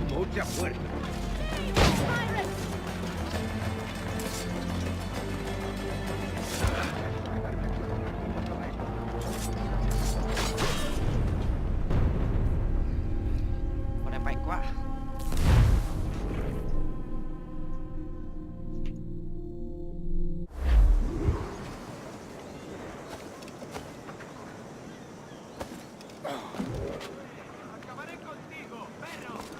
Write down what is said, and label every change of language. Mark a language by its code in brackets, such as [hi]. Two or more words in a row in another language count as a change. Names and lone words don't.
[es] ya muerto. [vi] Con này mạnh quá. [es] Acabaré contigo, perro.